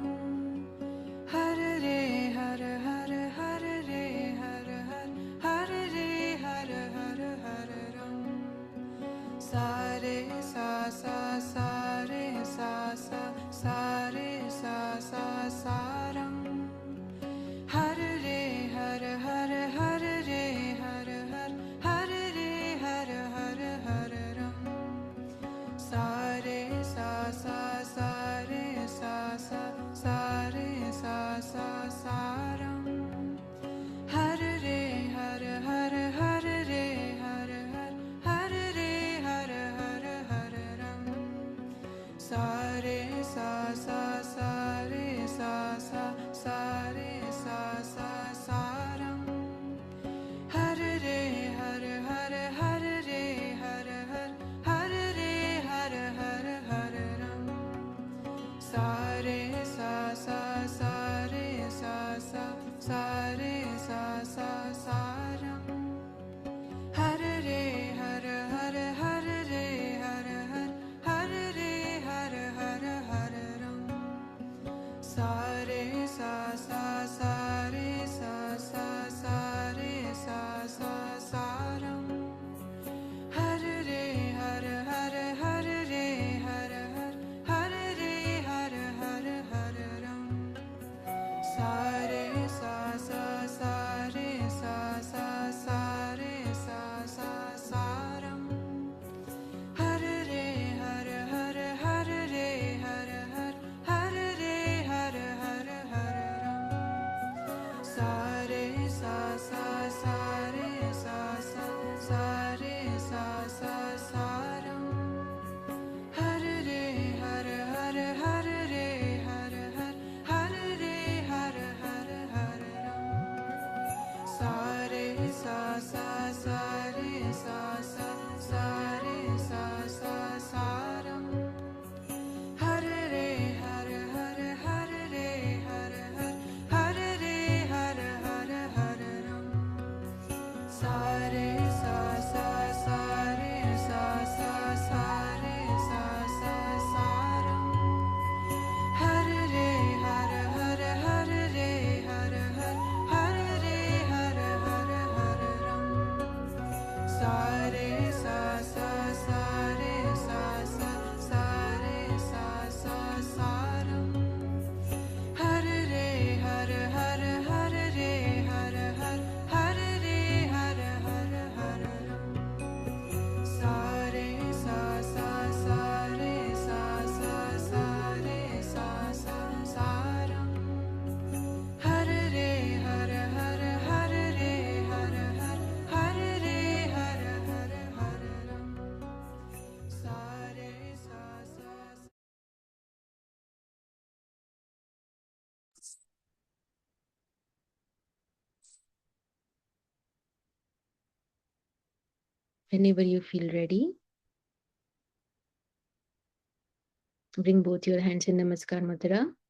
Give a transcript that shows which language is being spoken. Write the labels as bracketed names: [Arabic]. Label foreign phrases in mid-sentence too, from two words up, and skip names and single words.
[Punjabi] ਹਰ ਰੇ ਹਰ ਹਰ ਹਰ ਰੇ ਹਰ ਹਰ ਹਰ ਰੇ ਹਰ ਹਰ ਹਰ ਰਾਮ. ਸਾ ਰੇ ਸਾ ਸਾ ਸਾ ਰੇ ਸਾ ਸਾ ਸਾ ਰੇ ਸਾ ਸਾ ਸਾ ਰਾਮ. ਹਰ ਰੇ ਹਰ ਹਰ ਹਰ ਰੇ ਹਰ ਹਰ ਹਰ ਰੇ ਹਰ ਹਰ ਹਰ ਰਾਮ. ਸਾ ਰੇ ਸਾ ਸਾ ਸਾ ਰੇ ਸਾ ਸਾ ਸਾ ਰੇ ਸਾ ਸਾ ਸਾ ਰਾਮ. ਹਰ ਰੇ ਹਰ ਹਰ ਹਰ ਰੇ ਹਰ ਹਰ ਹਰ ਰੇ ਹਰ ਹਰ ਹਰ ਰਾਮ. ਸਾ ਰੇ ਸਾ ਸਾ ਸਾ ਰੇ ਸਾ ਸਾ ਸਾ ਰੇ ਸਾ ਸਾ ਸਾ ਰਾਮ. ਹਰ ਰੇ ਹਰ ਹਰ ਹਰ ਰੇ ਹਰ ਹਰ ਹਰ ਰੇ ਹਰ ਹਰ ਹਰ ਰਾਮ. ਸਾ ਰੇ ਸਾ ਸਾ ਸਾ ਰੇ ਸਾ ਸਾ ਸਾ ਰੇ ਸਾ ਸਾ ਸਾ ਰਾਮ. ਹਰ ਰੇ ਹਰ ਹਰ ਹਰ ਰੇ ਹਰ ਹਰ ਹਰ ਰੇ ਹਰ ਹਰ ਹਰ ਰਾਮ. ਸਾ ਰੇ ਸਾ ਸਾ ਸਾ ਰੇ ਸਾ ਸਾ ਸਾ ਰੇ ਸਾ ਸਾ ਸਾ ਰਾਮ. ਹਰ ਰੇ ਹਰ ਹਰ ਹਰ ਰੇ ਹਰ ਹਰ ਹਰ ਰੇ ਹਰ ਹਰ ਹਰ ਰਾਮ. ਸਾ ਰੇ ਸਾ ਸਾ ਸਾ ਰੇ ਸਾ ਸਾ ਸਾ ਰੇ ਸਾ ਸਾ ਸਾ ਰਾਮ. ਹਰ ਰੇ ਹਰ ਹਰ ਹਰ ਰੇ ਹਰ ਹਰ ਹਰ ਰੇ ਹਰ ਹਰ ਹਰ ਰਾਮ. ਸਾ ਰੇ ਸਾ ਸਾ ਸਾ ਰੇ ਸਾ ਸਾ ਸਾ ਰੇ ਸਾ ਸਾ ਸਾ ਰਾਮ. ਹਰ ਰੇ ਹਰ ਹਰ ਹਰ ਰੇ ਹਰ ਹਰ ਹਰ ਰੇ ਹਰ ਹਰ ਹਰ ਰਾਮ. ਸਾ ਰੇ ਸਾ ਸਾ ਸਾ ਰੇ ਸਾ ਸਾ ਸਾ ਰੇ ਸਾ ਸਾ ਸਾ ਰਾਮ. ਹਰ ਰੇ ਹਰ ਹਰ ਹਰ ਰੇ ਹਰ ਹਰ ਹਰ ਰੇ ਹਰ ਹਰ ਹਰ ਰਾਮ. ਸਾ ਰੇ ਸਾ ਸਾ ਸਾ ਰੇ ਸਾ ਸਾ ਸਾ ਰੇ ਸਾ ਸਾ ਸਾ ਰਾਮ. ਹਰ ਰੇ ਹਰ ਹਰ ਹਰ ਰੇ ਹਰ ਹਰ ਹਰ ਰੇ ਹਰ ਹਰ ਹਰ ਰਾਮ. ਸਾ ਰੇ ਸਾ ਸਾ ਸਾ ਰੇ ਸਾ ਸਾ ਸਾ ਰੇ ਸਾ ਸਾ ਸਾ ਰਾਮ. ਹਰ ਰੇ ਹਰ ਹਰ ਹਰ ਰੇ ਹਰ ਹਰ ਹਰ ਰੇ ਹਰ ਹਰ ਹਰ ਰਾਮ. ਸਾ ਰੇ ਸਾ ਸਾ ਸਾ ਰੇ ਸਾ ਸਾ ਸਾ ਰੇ ਸਾ ਸਾ ਸਾ ਰਾਮ. ਹਰ ਰੇ ਹਰ ਹਰ ਹਰ ਰੇ ਹਰ ਹਰ ਹਰ ਰੇ ਹਰ ਹਰ ਹਰ ਰਾਮ. ਸਾ ਰੇ ਸਾ ਸਾ. [English] Whenever you feel ready, bring both your hands in [Sanskrit] नमस्कार मुद्रा.